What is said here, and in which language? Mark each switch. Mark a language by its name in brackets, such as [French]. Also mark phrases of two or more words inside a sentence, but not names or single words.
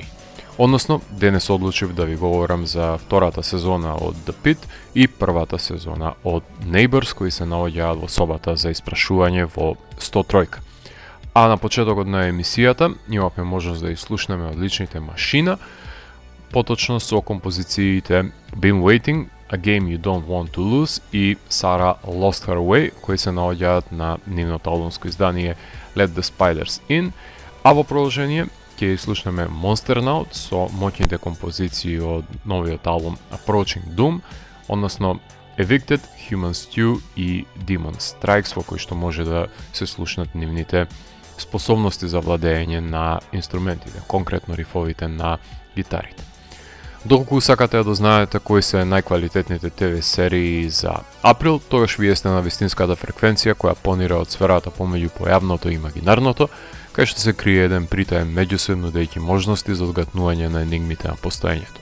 [Macedonian] Односно, денес одлучив да ви говорам за втората сезона од The Pit и првата сезона од Neighbors, кои се наоѓаат во собата за испрашување во 103. А на почетокот на емисијата имавме можност да изслушнеме одличните Машина, поточно со композициите Been Waiting, A Game You Don't Want to Lose и Sarah Lost Her Way, кои се наоѓаат на нивното албумско издание Let the Spiders In, а во продолжение ќе слушнеме Monsternaut со моќните композиции од новиот албум Approaching Doom, односно Evicted, Human Stew и Demon Strikes, во кои што може да се слушнат нивните способности за владење на инструментите, конкретно рифовите на гитарите. Доколку сакате да знаете кои се најквалитетните ТВ серии за април, тогаш вие сте на вистинската фреквенција која понира од сферата помеѓу појавното и имагинарното, кај што се крие еден притаен меѓусеб нудејќи можности за одгатнување на енигмите на постоењето.